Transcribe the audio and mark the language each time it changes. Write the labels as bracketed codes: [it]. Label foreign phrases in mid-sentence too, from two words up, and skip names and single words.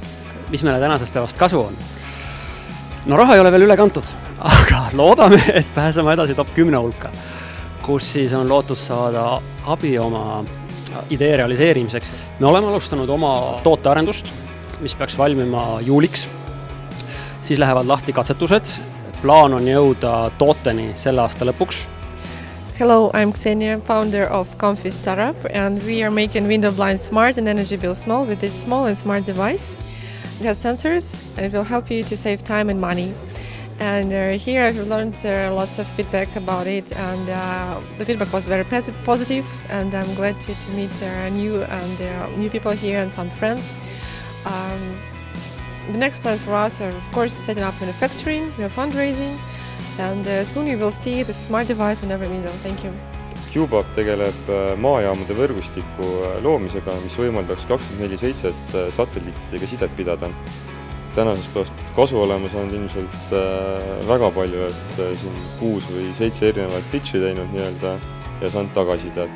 [et] Mis meile tänasest päevast kasu on? No raha ei ole veel üle kantud, aga loodame, et pääseme edasi top 10 hulka, kus siis on lootus saada abi oma idee realiseerimiseks. Me oleme alustanud oma tootearendust, mis peaks valmima juuliks. Siis lähevad lahti katsetused. Plaan on jõuda tooteni selle aasta lõpuks. [en] Hello, I'm Ksenia, founder of Comfy Startup, and we are making window blinds smart and energy bill small with this small and smart device. It has sensors and it will help you to save time and money. And here I've learned lots of feedback about it, and the feedback was very positive, and I'm glad to meet new people here and some friends. The next plan for us are, of course, setting up manufacturing, we are fundraising, and soon you will see the smart device on every window. Thank you. [et] Cubab tegeleb maajaamade võrgustiku loomisega, mis võimaldaks 24/7 satelliitidega sidet pidada. Tänasest päevast kasu olema saanud ilmselt väga palju, et siin 6 või 7 erinevat pitchi teinud nii-öelda ja saanud tagasisidet.